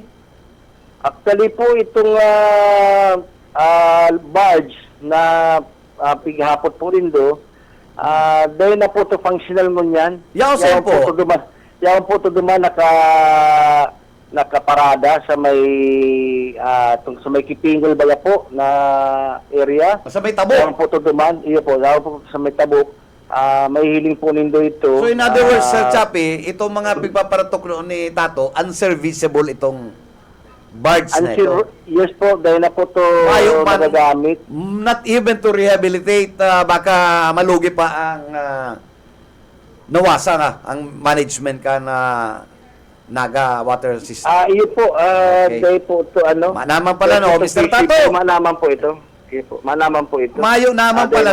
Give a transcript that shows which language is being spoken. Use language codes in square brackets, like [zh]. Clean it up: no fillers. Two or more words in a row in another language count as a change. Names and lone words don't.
[bik] Actually po, itong barge na pighapot po rin do, dahil na po to functional mo niyan. Yaon po. Yaon po to duman nakaparada sa may sa may Kipingol Baya po na area. Sa may Yaon tabo. po to duman, iyo po, yaon po sa may tabok. May hiling po nindo ito. [en] So in other words, [bik] Sir Chappie, itong mga pigpaparatok noon ni Tato, unserviceable itong Bards na ito. Yes po, dahil na po to Ayaw man- nagagamit. [en] Not even to rehabilitate, [bik] baka malugi pa ang nawasa nga ang management ka na Naga Water System. Iyo po, Okay. dahil po to ano. Manaman pala, no, Mr. Tato? Manaman po ito. Iyo po, manaman po ito. Mayo naman Dahil